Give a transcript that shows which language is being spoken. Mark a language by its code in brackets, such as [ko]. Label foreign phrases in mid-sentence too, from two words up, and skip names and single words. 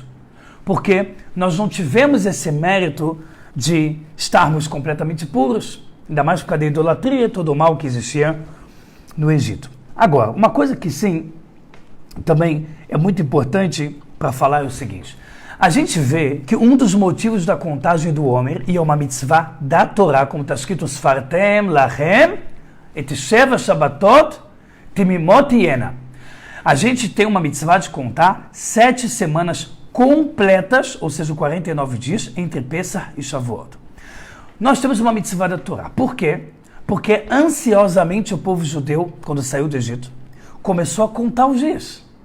[pt] Porque nós não tivemos esse mérito de estarmos completamente puros, ainda mais por causa da idolatria, todo o mal que existia no Egito. Agora, uma coisa que sim, também é muito importante para falar é o seguinte. A gente vê que um dos motivos da contagem do Homer, e é uma mitzvah da Torá, como está escrito, [he] ספרתם לכם את שבע שבתות תמימות תהיינה. [pt] A gente tem uma mitzvah de contar 7 semanas completas, ou seja, 49 dias, entre Pesach e Shavuot. Nós temos uma mitzvah da Torá. Por quê? Porque ansiosamente o povo judeu, quando saiu do Egito, começou a contar os dias.